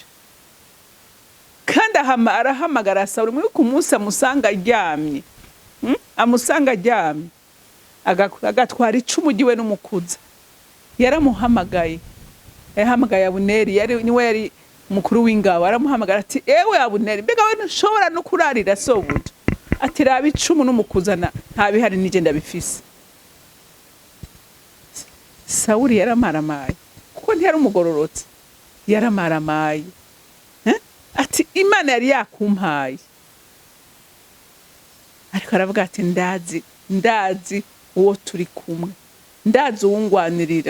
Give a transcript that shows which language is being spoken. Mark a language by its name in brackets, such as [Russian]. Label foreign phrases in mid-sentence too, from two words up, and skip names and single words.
[Rundi] Kandi arahamagara Sawuli muri ku munsi amusanga aryamye, amusanga aryamye, agatwara icumu ryiwe n'umukuza. Yaramuhamagaye, yahamagaye Abuneri, niwe yari mukuru w'ingabo. Aramuhamagara ati ewe Abuneri, mbega we ntushobora no kurarira sobuja? Ati raba icumu n'umukuza nta bihari nije ndabifise. Sawuli yaramaramaye kuko ntiyari umugororotsi, yaramaramaye. Ati Imana yari yakumpaye, ariko aravuga ati ndazi uwo turi kumwe, ndazi uwungwanirira.